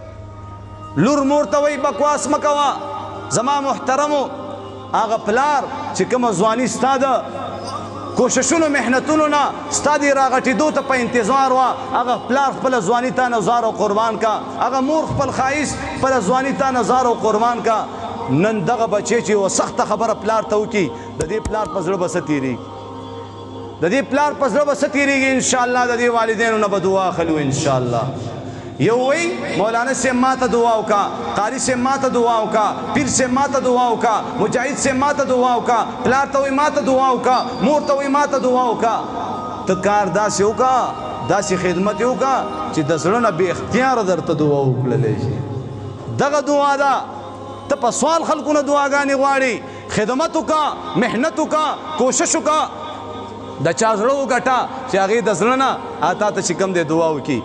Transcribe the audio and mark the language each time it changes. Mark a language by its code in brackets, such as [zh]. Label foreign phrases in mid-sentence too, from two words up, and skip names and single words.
[ps] لور مور ته وایي بکواس مه کوه. زما محترمو هغه پلار چې کومه ځواني ستا د کوششونو محنتونو نه ستا د راغټېدو ته په انتظار وه، هغه پلار خپله ځواني تا نه زار او قربان کا، هغه مور خپل ښایست خپله ځواني تا نه زار او قربان کا. نن دغه بچی چې یوه سخته خبره پلار ته وکړي، د دې پلار په زړه به څه تېرېږي؟ د دې پلار په زړه به څه تېرېږي؟ انشاءالله د دې والدینو نه به دعا اخلو انشاءالله. یو وی مولانا سے ماتا دعا وکا، قاری سے ماتا دعا وکا، پیر سے ماتا دعا وکا، مجاہد سے ماتا دعا وکا، پلار ته وی ماتا دعا وکا، مور ته وی ماتا دعا وکا. ته کار داسې وکا، داسې خدمت وکا چې د زړه نه بې اختیاره درته دعا وکړلی شي. دغه دعا ده. ته په سوال خلکو نه دعاګانې غواړي، خدمت وکا، محنت وکا، کوشش وکا، د چا زړه وګټه چې هغې د زړه نه تا ته چې کوم دی دعا وکړي.